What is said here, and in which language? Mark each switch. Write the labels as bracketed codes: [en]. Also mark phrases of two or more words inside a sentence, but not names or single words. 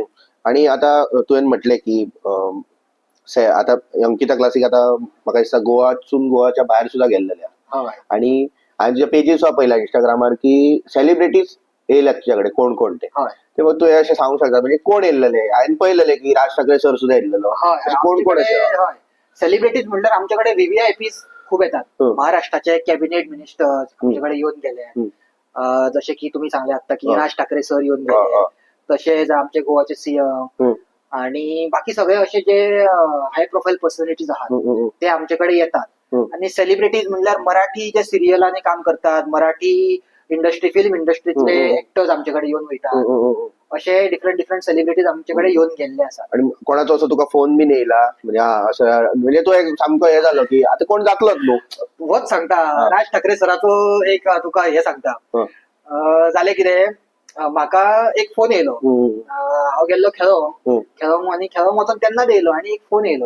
[kok] आणि आता तुवें म्हटलें की आता अंकिता क्लासिक आता म्हाका दिसता गोवाच्या भायर सुद्धा गेल्लेल्या. आणि हांवें तुज्या पेजीस पळयला इंस्टाग्रामार की सेलिब्रिटीज येयल्यात तुज्याकडे, कोण ते मग तुवें अशें सांगूंक शकता, म्हणजे कोण येयल्लेले? हांवें पळयलेले की राज ठाकरे सर सुद्धा येयल्लो. कोण [mr] सेलिब्रिटीज म्हणल्यार आमच्याकडे VVIPs खूप येतात. महाराष्ट्राचे [en] cabinet ministers [mr] आमच्याकडे येऊन गेले. जसे की तुम्ही सांगले आता की राज ठाकरे सर येऊन गेले, तसेच आमचे गोवाचे CM आणि बाकी सगळे असे जे [en] high profile personalities [mr] आहात ते आमच्याकडे येतात. आणि सेलिब्रिटीज म्हणल्यार मराठी जे सिरियलांनी काम करतात, मराठी इंडस्ट्री, फिल्म इंडस्ट्रीतले एक्टर्स आमच्याकडे येऊन वयतात. [kok] असे डिफरंट सेलिब्रिटीज आमच्याकडे येऊन गेल्ले आसात. आणि कोणाचो असो तुका फोन बीन येयला, म्हणजे असं म्हणजे तो एक सामको हे जालो की आता कोण जातलोच न्हू? होच सांगता, राज ठाकरे सराचो एक तुका हे सांगता. जालें कितें, म्हाका एक फोन येयलो. हांव गेल्लो खेळोंक आणि खेळोंक वचोन तेन्नाच येयलो आणि एक फोन येयलो.